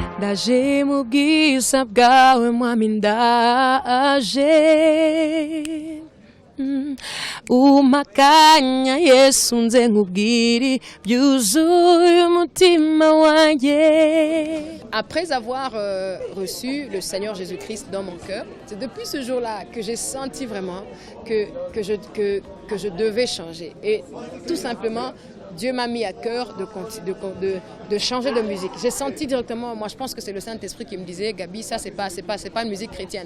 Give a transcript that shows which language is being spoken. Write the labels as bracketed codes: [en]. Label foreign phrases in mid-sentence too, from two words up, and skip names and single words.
[rw] ndaje mu bwiza bwawe mwami ndaje umakanya Yesu nze nkubwire byuzuye umutima wanjye. [fr] Après avoir reçu le Seigneur Jésus-Christ dans mon cœur, c'est depuis ce jour-là que j'ai senti vraiment que je devais changer. Et tout simplement, Dieu m'a mis à cœur de changer de musique. J'ai senti directement, moi je pense que c'est le Saint-Esprit qui me disait, Gabi, ça c'est pas une musique chrétienne.